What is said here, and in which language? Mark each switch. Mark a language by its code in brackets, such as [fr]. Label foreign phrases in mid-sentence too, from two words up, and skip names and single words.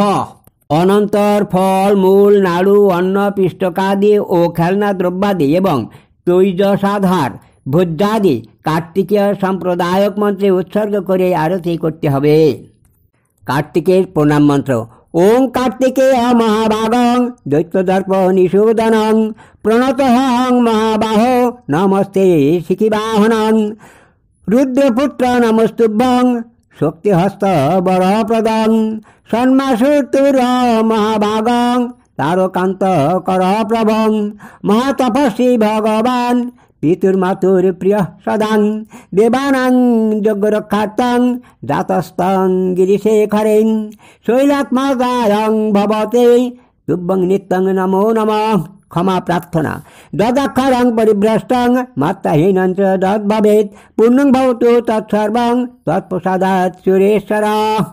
[bn] অনন্তর ফল মূল নাড়ু অন্ন পিষ্টকাদি ও খেলনা দ্রব্যাদি এবং তৈজসাধার ভোজ্যাদি কার্তিকীয় সম্প্রদায়ক মন্ত্রে উৎসর্গ করে আরতি করতে হবে। কার্তিকের প্রণাম মন্ত্র ওং কার্তিকেয় মহাভাগং দৈত্যদর্প নিষূদনং প্রণতহং মহাবাহ নমস্তে শিখিবাহনং। [sa] রুদ্রপুত্র নমস্তুভ্যং শক্তিহস্ত বরপ্রদং সন্মাসুতুর মহাভাগং তারকান্ত কর প্রভং। মহাতপস্বী ভগবান পিতুর্মাতুর প্রিয় সদাং দেবানাং যজ্ঞরক্ষার্থং জাতস্তং গিরিশেখরেং শৈলাত্মজায়ং ভবতে তুভ্যং নিত্যং নমো নমঃ। [bn] ক্ষমা প্রার্থনা। [sa] যদাক্ষরং পরিভ্রষ্টং মাত্রাহীনং চ যদ্ভবেৎ পূর্ণং ভবতু তৎসর্বং তৎপ্রসাদাৎ সুরেশ্বর।